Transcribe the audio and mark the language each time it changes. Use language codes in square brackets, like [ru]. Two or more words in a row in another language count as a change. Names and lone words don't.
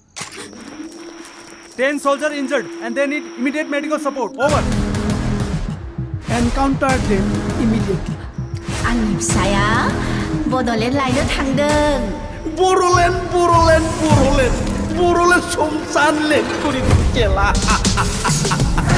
[en] 10 soldiers injured and they need immediate medical support. Over. Encounter them immediately. [brx] आंनि फिसाया बड'लेण्ड लायनो थांदों। बर'लेण्ड संसान लेखुरि केला